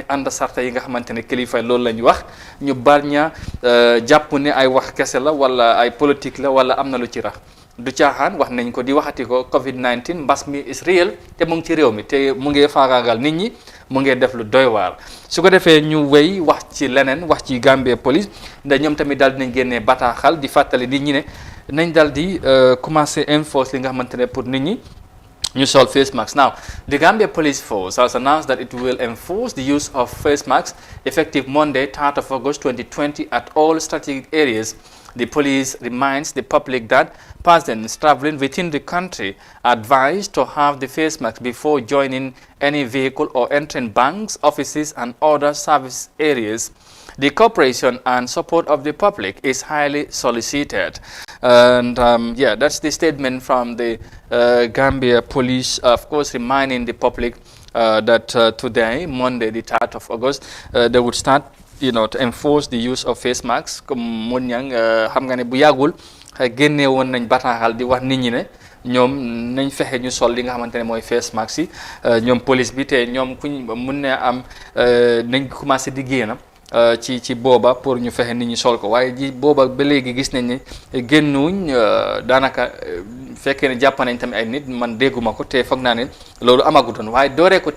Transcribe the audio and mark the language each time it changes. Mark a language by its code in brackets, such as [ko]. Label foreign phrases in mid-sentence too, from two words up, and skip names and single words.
[wo] ànd sarta yi nga xamante ne kilifa loolu la ñu wax ñu bañ a jàpp ne ay wax kese la wala ay politique la wala am na lu ci rax du caaxaan wax nañ ko di waxati ko COVID-19 mbas mi [en] is real [wo] te mu ngi ci réew mi te mu ngi faagaagal nit ñi mu ngi def lu doy waar su ko defee ñu wéy wax ci leneen wax ci Gambia police ndax ñoom tamit daal dinañ génnee bataaxal di fàttali nit ñi ne nañ daal di commencer enforce li nga xamante ne pour nit ñi ñu sol [en] face masks. Now, the Gambia Police Force has announced that it will enforce the use of face masks effective Monday, 3rd of August 2020 at all strategic areas. The police reminds the public that persons traveling within the country are advised to have the face mask before joining any vehicle or entering banks, offices and other service areas. The cooperation and support of the public is highly solicited. And that's the statement from the Gambia Police, of course, reminding the public that today, Monday, the 3rd of August, they would start to enforce the use of face masks. [wo] Comme mun ñang xam nga ne bu yàggul génne woon nañ bataaxal di wax nit ñi ne ñoom nañ fexe ñu sol li nga xamante ne mooy [en] face mask [wo] yi ñoom police bi te ñoom kuñ mun ne am nañ commencé di génn ci booba pour ñu fexe nit ñi sol ko waaye ji booba ba léegi gis nañ ne génnuñ daanaka fekkee ne jàpp nañ tamit ay nit man dégguma ko te foog naa ne loolu amagutoon waaye dooree ko